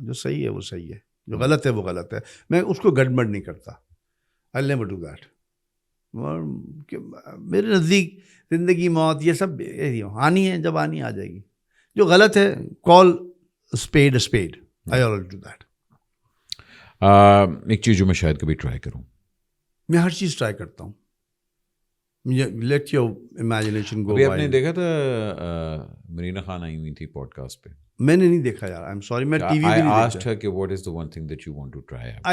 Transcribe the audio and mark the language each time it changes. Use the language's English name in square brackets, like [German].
[Urdu] جو صحیح ہے وہ صحیح ہے, جو غلط ہے وہ غلط ہے. میں اس کو گڑبڑ نہیں کرتا. [English] I'll never do that. [Urdu] میرے نزدیک زندگی موت یہ سب آنی ہے, جب آنی آ جائے گی. جو غلط ہے, [English] call a spade a spade. I always do that. [Urdu] ایک چیز جو میں شاید کبھی ٹرائی کروں, میں ہر چیز ٹرائی کرتا ہوں. [English] Let your imagination go. [Urdu] آپ نے دیکھا تھا مرینا خان آئی ہوئی تھی پوڈ کاسٹ پہ؟ میں نے نہیں دیکھا یار, [English] I'm sorry, [Urdu] میں ٹی وی پہ نہیں [English] asked her کہ what is the one thing that you want to try?